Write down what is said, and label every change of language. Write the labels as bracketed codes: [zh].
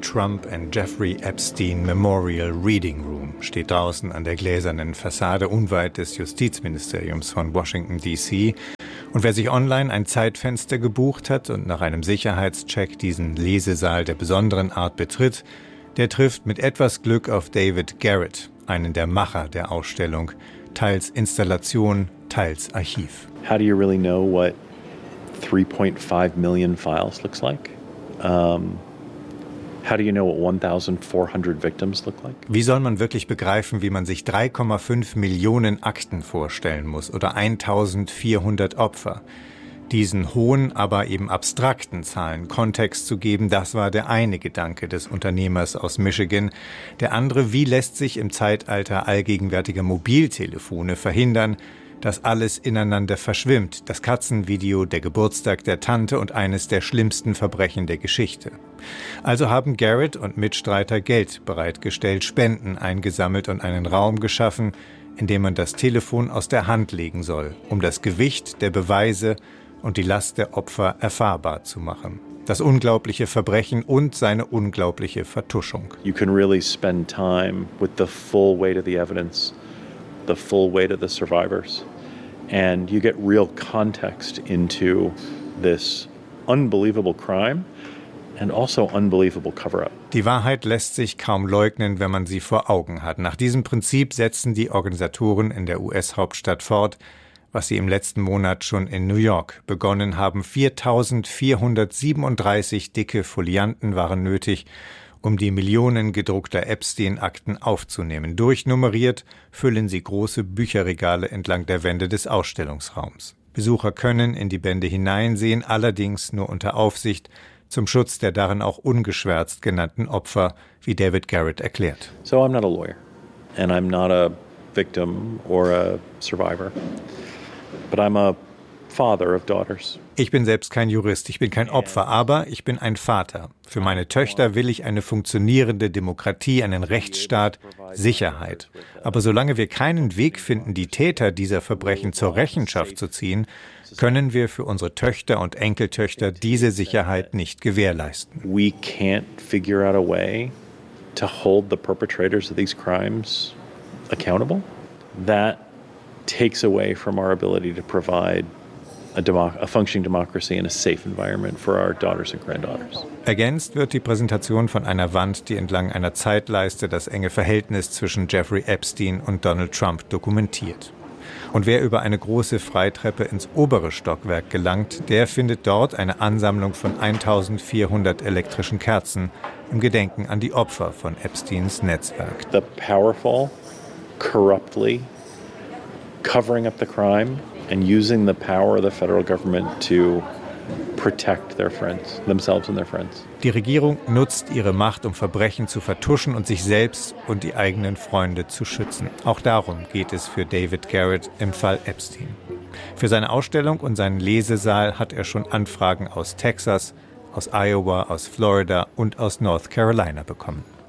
[de] Trump and Jeffrey Epstein Memorial Reading Room steht draußen an der gläsernen Fassade unweit des Justizministeriums von Washington D.C. Und wer sich online ein Zeitfenster gebucht hat und nach einem Sicherheitscheck diesen Lesesaal der besonderen Art betritt, der trifft mit etwas Glück auf David Garrett, einen der Macher der Ausstellung, teils Installation, teils Archiv. [en] How do you really know what 3.5 million files looks like? How do you know what 1,400 victims look like? [de] Wie soll man wirklich begreifen, wie man sich 3,5 Millionen Akten vorstellen muss oder 1,400 Opfer? Diesen hohen, aber eben abstrakten Zahlen Kontext zu geben, das war der eine Gedanke des Unternehmers aus Michigan. Der andere, wie lässt sich im Zeitalter allgegenwärtiger Mobiltelefone verhindern, dass alles ineinander verschwimmt, das Katzenvideo, der Geburtstag der Tante und eines der schlimmsten Verbrechen der Geschichte. Also haben Garrett und Mitstreiter Geld bereitgestellt, Spenden eingesammelt und einen Raum geschaffen, in dem man das Telefon aus der Hand legen soll, um das Gewicht der Beweise und die Last der Opfer erfahrbar zu machen. Das unglaubliche Verbrechen und seine unglaubliche Vertuschung. [en] You can really spend time with the full weight of the evidence. The full weight of the survivors. And you get real context into this unbelievable crime and also unbelievable cover-up. [de] Die Wahrheit lässt sich kaum leugnen, wenn man sie vor Augen hat. Nach diesem Prinzip setzen die Organisatoren in der US-Hauptstadt fort, was sie im letzten Monat schon in New York begonnen haben. 4.437 dicke Folianten waren nötig, um die Millionen gedruckter Epstein-Akten aufzunehmen. Durchnummeriert füllen sie große Bücherregale entlang der Wände des Ausstellungsraums. Besucher können in die Bände hineinsehen, allerdings nur unter Aufsicht, zum Schutz der darin auch ungeschwärzt genannten Opfer, wie David Garrett erklärt. [en] So I'm not a lawyer and I'm not a victim or a survivor, but I'm a father of daughters. [de] Ich bin selbst kein Jurist, ich bin kein Opfer, aber ich bin ein Vater. Für meine Töchter will ich eine funktionierende Demokratie, einen Rechtsstaat, Sicherheit. Aber solange wir keinen Weg finden, die Täter dieser Verbrechen zur Rechenschaft zu ziehen, können wir für unsere Töchter und Enkeltöchter diese Sicherheit nicht gewährleisten. [en] We can't figure out a way to hold the perpetrators of these crimes accountable. That takes away from our ability to provide a functioning democracy and a safe environment for our daughters and granddaughters. [de] Ergänzt wird die Präsentation von einer Wand, die entlang einer Zeitleiste das enge Verhältnis zwischen Jeffrey Epstein und Donald Trump dokumentiert. Und wer über eine große Freitreppe ins obere Stockwerk gelangt, der findet dort eine Ansammlung von 1400 elektrischen Kerzen im Gedenken an die Opfer von Epsteins Netzwerk. [en] The powerful corruptly covering up the crime and using the power of the federal government to protect their friends, themselves and their friends. [de] Die Regierung nutzt ihre Macht, um Verbrechen zu vertuschen und sich selbst und die eigenen Freunde zu schützen. Auch darum geht es für David Garrett im Fall Epstein. Für seine Ausstellung und seinen Lesesaal hat er schon Anfragen aus Texas, aus Iowa, aus Florida und aus North Carolina bekommen.